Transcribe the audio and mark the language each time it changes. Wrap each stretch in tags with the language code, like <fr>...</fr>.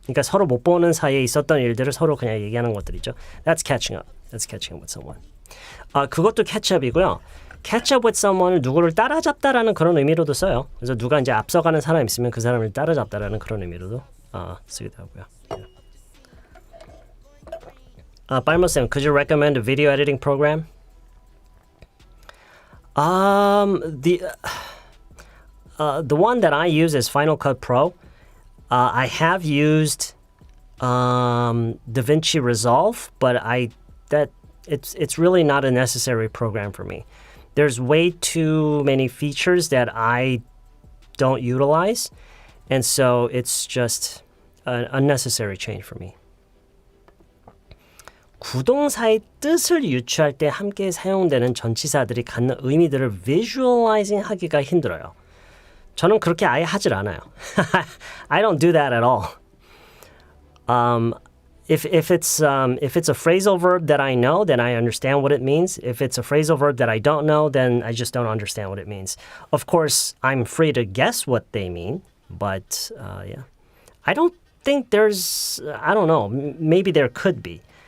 <ko>그러니까 서로 못 보는 사이에 있었던 일들을 서로 그냥 얘기하는 것들이죠.</ko> <en>That's catching up. That's catching up with someone.</en> <ko>그것도 catch up이고요. catch up with someone을 누구를 따라잡다라는 그런 의미로도 써요. 그래서 누가 이제 앞서가는 사람 있으면 그 사람을 따라잡다라는 그런 의미로도 쓰기도 하고요.</ko> <en>빨모쌤, could you recommend a video editing program? The one that I use is Final Cut Pro. I have used DaVinci Resolve, but it's really not a necessary program for me. There's way too many features that I don't utilize, and so it's just an unnecessary change for me.</en> <ko>구동사의 뜻을 유추할 때 함께 사용되는 전치사들이 갖는 의미들을 visualizing 하기가 힘들어요. 저는 그렇게 아예 하질 않아요.</ko> <en>I don't do that at all. If it's a phrasal verb that I know, then I understand what it means. If it's a phrasal verb that I don't know, then I just don't understand what it means. Of course, I'm free to guess what they mean, but yeah. I don't think there's, I don't know, maybe there could be.</en>